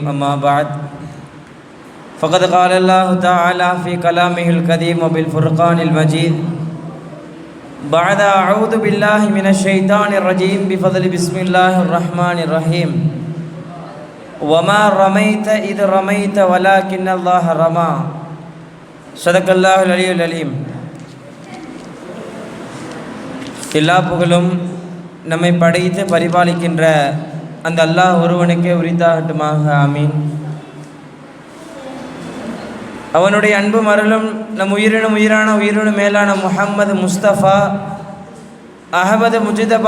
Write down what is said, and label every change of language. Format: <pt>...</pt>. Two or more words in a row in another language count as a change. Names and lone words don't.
<ar>أما بعد فقد قال الله تعالى في كلامه القديم وبالفرقان المجيد بعد أعوذ بالله من الشيطان الرجيم بفضل بسم الله الرحمن الرحيم. وما رميت إذ رميت ولكن الله رمى. صدق الله العلي العليم.</ar> <ta>எல்லா புகழும் நம்மை படைத்து பரிபாலிக்கின்ற அந்த அல்லாஹ் ஒருவனுக்கே உரித்தாகட்டுமாக. ஆமீன். அவனுடைய அன்பும் அருளும் நம் உயிரினும் மேலான முஹம்மது முஸ்தபா அஹமது முஜிதபா</ta>